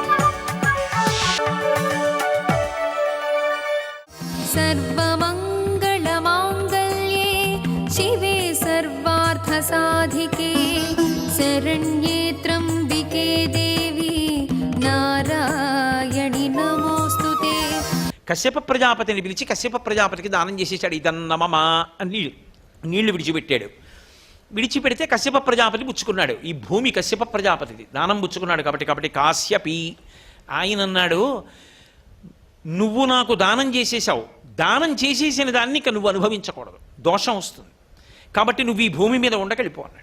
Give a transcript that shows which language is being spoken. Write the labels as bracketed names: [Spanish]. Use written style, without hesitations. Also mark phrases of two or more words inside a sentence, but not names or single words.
[Sanskrit] సర్వమంగళ साधिके शरण्ये त्र्यम्बिके देवी नारायणि नमोऽस्तुते. [Telugu] కశ్యప ప్రజాపతిని పిలిచి కశ్యప ప్రజాపతికి దానం చేసేసాడు. ఇదన్నమమా అని నీళ్లు విడిచిపెట్టాడు. విడిచిపెడితే కశ్యప ప్రజాపతి పుచ్చుకున్నాడు. ఈ భూమి కశ్యప ప్రజాపతిది, దానం పుచ్చుకున్నాడు. కాబట్టి కాశ్యపి ఆయన అన్నాడు, నువ్వు నాకు దానం చేసేసావు, దానం చేసేసిన దాన్ని ఇక నువ్వు అనుభవించకూడదు, దోషం వస్తుంది, కాబట్టి నువ్వు ఈ భూమి మీద ఉండగలిపో అన్నాడు.